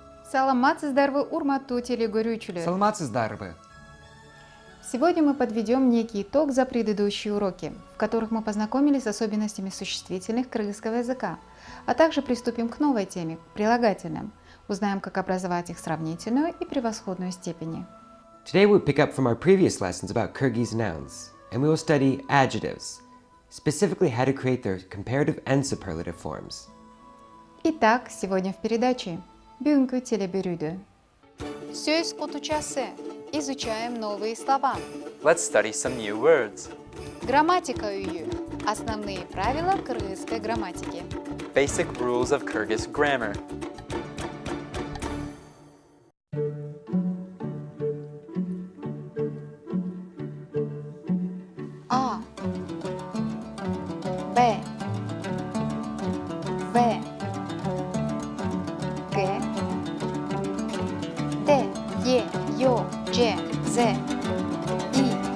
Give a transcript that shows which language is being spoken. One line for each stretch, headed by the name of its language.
Kyrgyz: Саламатсыздарбы, урматтуу телегөрүүчүлөр. Саламатсыздарбы.
Russian: Сегодня мы подведем некий итог за предыдущие уроки, в которых мы познакомились с особенностями существительных кыргызского языка, а также приступим к новой теме – прилагательным. Узнаем, как образовать их сравнительную и превосходную степени.
English: Today we'll pick up from our previous lessons about Kyrgyz nouns, and we will study adjectives, specifically how to create their comparative and superlative forms.
Russian: Итак, сегодня в передаче
Kyrgyz: «Бүгүнкү телебөрүүдө». Сөз кутучасы.
Russian: Изучаем новые слова.
English: Let's study some new words.
Kyrgyz: Грамматика үйү.
Russian: Основные правила кыргызской грамматики.
English: Basic rules of Kyrgyz grammar. А, Б, В, Г, Д, Е, Ё, Ж, З, И,